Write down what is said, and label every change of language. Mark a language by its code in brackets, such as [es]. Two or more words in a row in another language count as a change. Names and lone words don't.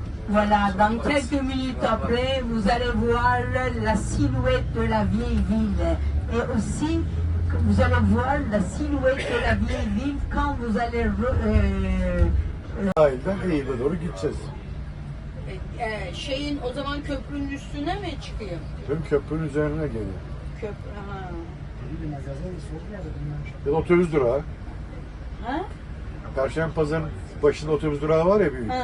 [fr] Voilà, dans quelques minutes après, vous allez voir la silhouette de la vieille ville. Et aussi, vous allez voir la silhouette de la vieille ville quand vous allez... [tr] Sahilden Eylül'e doğru gideceğiz. Şeyin o zaman köprünün üstüne mi çıkıyor? Tüm köprünün üzerine geliyor. Köprü, ha. Ya da otobüs durağı. Ha? Perşembe Pazarı'nın başında otobüs durağı var ya büyük.